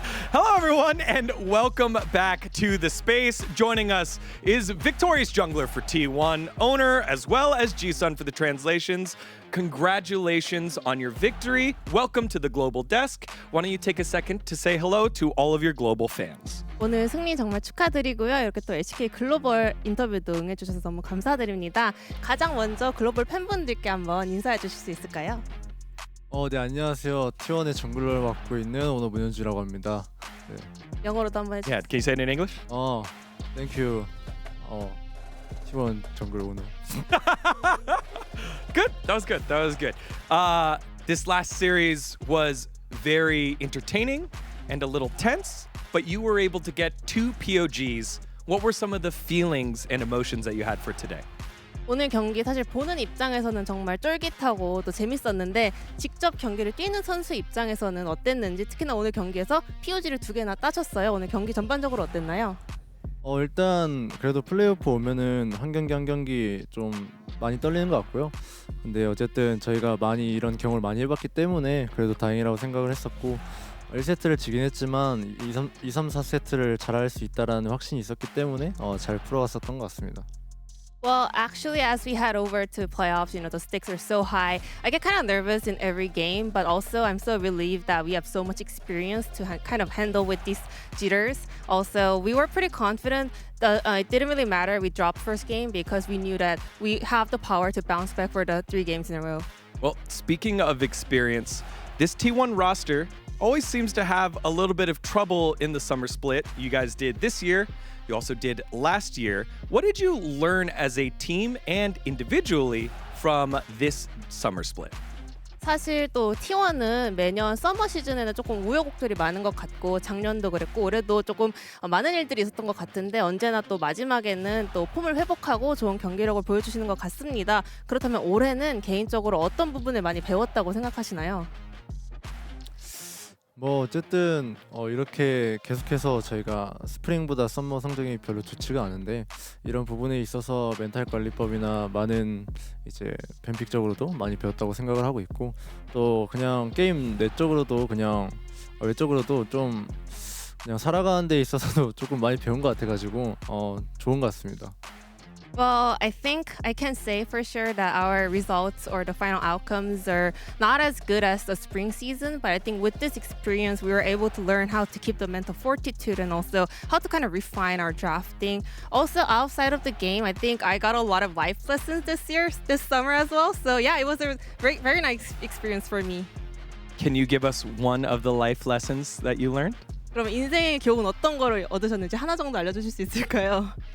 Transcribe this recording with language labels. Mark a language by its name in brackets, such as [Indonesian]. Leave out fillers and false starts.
[English] Hello, everyone, and welcome back to the space. Joining us is Victorious Jungler for T1, owner, as well as Jisun for the translations. Congratulations on your victory. Welcome to the Global Desk. Why don't you take a second to say hello to all of your global fans? [Korean] 오늘 승리 정말 축하드리고요. 이렇게 또 LCK 글로벌 인터뷰도 응해주셔서 너무 감사드립니다. 가장 먼저 글로벌 팬분들께 한번 인사해 주실 수 있을까요? 네, 안녕하세요. T1의 정글러를 맡고 있는 오너 문현주라고 합니다. 네. 영어로도 한번 해주세요. [English] Yeah, can you say it in English? Thank you. [Korean] T1 정글 오너. [English] Good. That was good. That was good. This last series was very entertaining and a little tense, but you were able to get 2 POGs. What were some of the feelings and emotions that you had for today? [Korean] 오늘 경기 사실 보는 입장에서는 정말 쫄깃하고 또 재밌었는데 직접 경기를 뛰는 선수 입장에서는 어땠는지, 특히나 오늘 경기에서 POG를 2개나 따셨어요. 오늘 경기 전반적으로 어땠나요? 일단 그래도 플레이오프 오면은 한 경기 한 경기 좀 많이 떨리는 것 같고요. 근데 어쨌든 저희가 많이 이런 경험을 많이 해봤기 때문에 그래도 다행이라고 생각을 했었고, 1세트를 지긴 했지만 2, 3, 4세트를 잘할 수 있다라는 확신이 있었기 때문에 잘 풀어갔었던 것 같습니다. [English] Well, actually, as we head over to playoffs, you know, the stakes are so high. I get kind of nervous in every game, but also I'm so relieved that we have so much experience to kind of handle with these jitters. Also, we were pretty confident that it didn't really matter. We dropped first game because we knew that we have the power to bounce back for the 3 games in a row. Well, speaking of experience, this T1 roster always seems to have a little bit of trouble in the summer split. You guys did this year. You also did last year. What did you learn as a team and individually from this summer split? [Korean] 사실 또 T1은 매년 서머 시즌에는 조금 우여곡절이 많은 것 같고 작년도 그랬고 올해도 조금 많은 일들이 있었던 것 같은데 언제나 또 마지막에는 또 폼을 회복하고 좋은 경기력을 보여주시는 것 같습니다. 그렇다면 올해는 개인적으로 어떤 부분을 많이 배웠다고 생각하시나요? 뭐 어쨌든 이렇게 계속해서 저희가 스프링보다 썸머 성적이 별로 좋지가 않은데 이런 부분에 있어서 멘탈 관리법이나 많은 이제 뱀픽적으로도 많이 배웠다고 생각을 하고 있고 또 그냥 게임 내적으로도 그냥 외적으로도 좀 그냥 살아가는 데 있어서도 조금 많이 배운 것 같아가지고 좋은 것 같습니다. [English] Well, I think I can say for sure that our results or the final outcomes are not as good as the spring season, but I think with this experience, we were able to learn how to keep the mental fortitude and also how to kind of refine our drafting. Also, outside of the game, I think I got a lot of life lessons this summer as well. So yeah, it was a very nice experience for me. Can you give us one of the life lessons that you learned? [Korean] 그럼 인생의 교훈 어떤 거를 얻으셨는지 하나 정도 알려주실 수 있을까요?